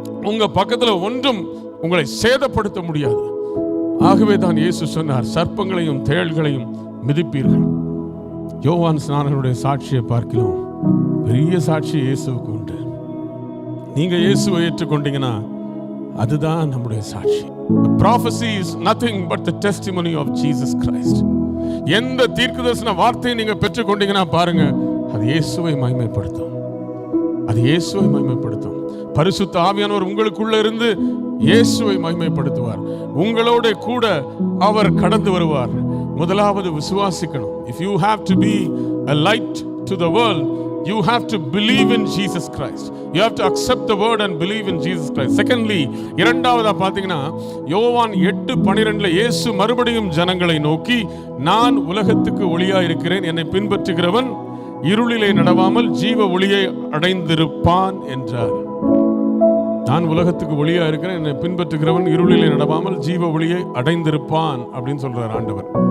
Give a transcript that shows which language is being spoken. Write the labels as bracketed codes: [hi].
[ta] உங்க பக்கத்துல ஒன்றும் உங்களை சேதப்படுத்த முடியாது. ஆகவே தான் இயேசு சொன்னார், சர்ப்பங்களையும் தேள்களையும் மிதிப்பீர்கள். யோவான் ஸ்நானனுடைய சாட்சியை பார்க்கலாம், பெரிய சாட்சி இயேசுவுக்கு உண்டு. நீங்க இயேசுவை ஏற்றுக்கொண்டீங்கன்னா அதுதான் நம்முடைய சாட்சி. [en] Prophecy is nothing but the testimony of Jesus Christ. [ta] எந்த தீர்க்கதரிசன வார்த்தையை நீங்க பெற்றுக்கொண்டீங்கன்னா பாருங்க, அது இயேசுவை மகிமைப்படுத்தும். அது இயேசுவை மகிமைப்படுத்தும். பரிசுத்த ஆவியானவர் உங்களுக்குள்ள இருந்து இயேசுவை மகிமைப்படுத்துவார். உங்களோட கூட அவர் கடந்து வருவார். முதலாவது விசுவாசிக்கணும். [en] If you have to be a light to the world, you have to believe in Jesus Christ. You have to accept the word and believe in Jesus Christ. Secondly, [ta] இரண்டாவதா பாத்தீங்கன்னா யோவான் 8:12 இயேசு மறுபடியும் ஜனங்களை நோக்கி, நான் உலகத்துக்கு ஒளியா இருக்கிறேன், என்னை பின்பற்றுகிறவன் இருளிலே நடவாமல் ஜீவ ஒளியை அடைந்திருப்பான் என்றார். நான் உலகத்துக்கு ஒளியா இருக்கிறேன், என்னை பின்பற்றுகிறவன் இருளிலே நடவாமல் ஜீவ ஒளியை அடைந்திருப்பான் அப்படின்னு சொல்றார் ஆண்டவர்.